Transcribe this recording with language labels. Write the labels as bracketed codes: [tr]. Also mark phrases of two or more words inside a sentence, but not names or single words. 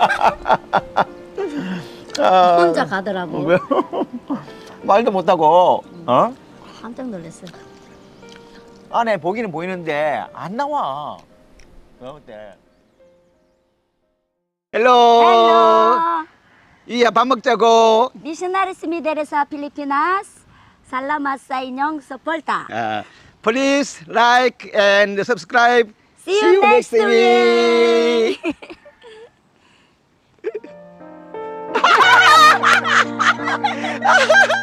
[ko] 혼자 가더라고. 왜? 말도 못하고. 어? 깜짝 놀랐어. 안에 보기는 보이는데 안 나와. 어때? 헬로. Hello. 이야 밥 먹자고. [ceb] Missionaries Mideres sa Pilipinas. Salamat sa inyong suporta. [en] Please like and subscribe. See you next week.